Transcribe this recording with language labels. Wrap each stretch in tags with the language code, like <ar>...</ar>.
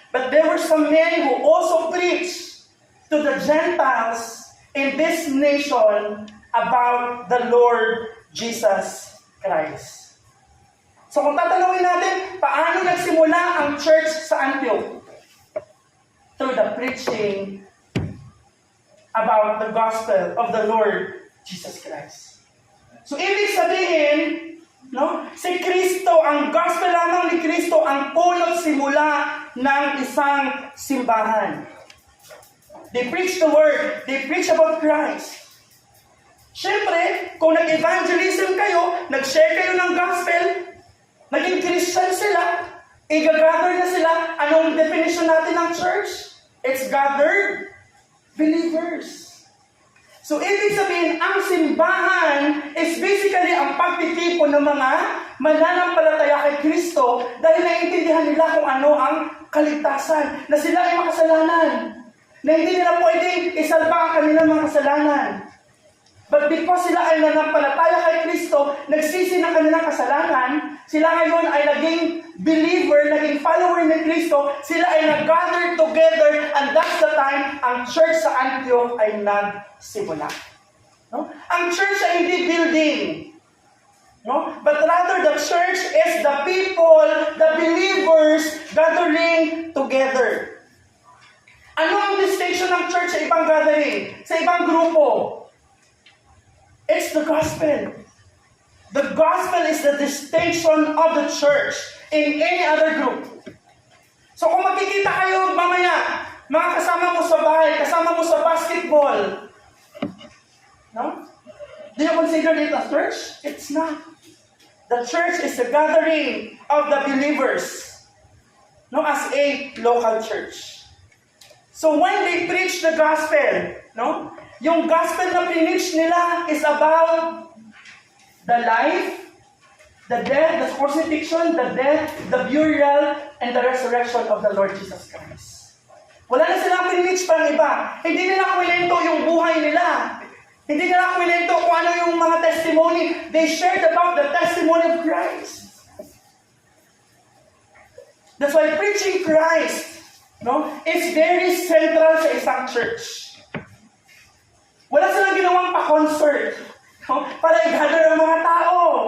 <en>But there were some men who also preached to the Gentiles in this nation about the Lord Jesus Christ. So</en> <tl>kung tatanungin natin, paano nagsimula ang church sa Antioch?</tl> <en>Through the preaching about the gospel of the Lord Jesus Christ.</en> <tl>So ibig sabihin, no, si Kristo, ang gospel lamang ni Kristo ang punot simula ng isang simbahan.</tl> <en>They preach the word, they preach about Christ.</en> <tl>Siyempre, kung nag-evangelism kayo, nag-share kayo ng gospel,</tl> <en>naging Christian sila,</en> <tl>i-gather na sila. Anong definition natin ng</tl> <en>church? It's gathered believers.</en> <tl>So, ibig sabihin, ang simbahan</tl> <en>is basically</en> <tl>ang pagtitipon ng mga mananampalataya kay Kristo dahil naiintindihan nila kung ano ang kaligtasan, na sila ay makasalanan, na hindi nila pwedeng isalba ang kanilang mga kasalanan.</tl> <en>But because</en> <tl>sila ay nanampalataya kay Kristo, nagsisi ng kanilang kasalanan, sila ngayon ay naging believer, naging follower ni Kristo, sila ay nag-gather together,</tl> <en>and that's the time</en> <tl>ang church sa Antioch ay nagsimula. No? Ang church ay hindi building. No?</tl> <en>But rather the church is the people, the believers gathering together.</en> <tl>Ano ang distinction ng church sa ibang gathering? Sa ibang grupo?</tl> <en>It's the gospel. The gospel is the distinction of the church in any other group. So</en> <tl>kung makikita kayo mamaya, mga kasama mo sa bahay, kasama mo sa basketball, no?</tl> <en>Do you consider it a church? It's not. The church is the gathering of the believers, no, as a local church. So when they preach the gospel, no,</en> <tl>yung gospel na preach nila</tl> <en>is about the life, the death, the crucifixion, the death, the burial, and the resurrection of the Lord Jesus Christ.</en> <tl>Wala na silang preach pang iba. Hindi nila kwento yung buhay nila. Hindi nila kwento kung ano yung mga testimony.</tl> <en>They shared about the testimony of Christ. That's why preaching Christ, no, is very central</en> <tl>sa isang church. Wala silang ginawang pa-concert, no, para i-gather ang mga tao.</tl>